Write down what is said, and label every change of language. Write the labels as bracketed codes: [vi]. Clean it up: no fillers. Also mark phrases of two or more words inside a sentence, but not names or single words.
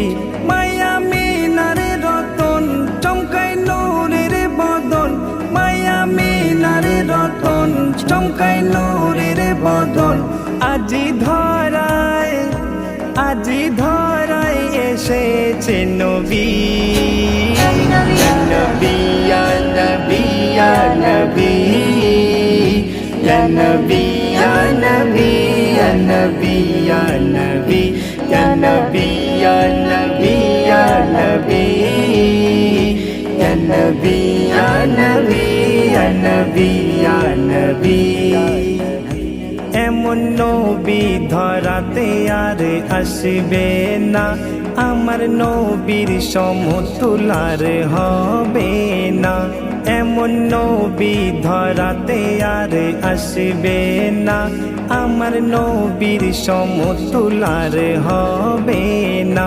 [bn] মায়া মিনার রতন, চমকায় নূরের বদন, মায়া মিনার রতন, চমকায় নূরের বদন। আজি ধরায়, আজি ধরায় এসেছে নবী। [ar] يا نبي، يا نبي، يا نبي، يا نبي, يا نبي، يا نبي، يا نبي، يا نبي، يا نبي، يا نبي، يا نبي، يا نبي، يا نبي، يا نبي. [bn] এমন নবী ধরাতে আর আসবে না, আমার নবীর সমতুলার হবে না। এমন নবী ধরাতে আর আসবে না, আমার নবীর সমতুলার হবে না।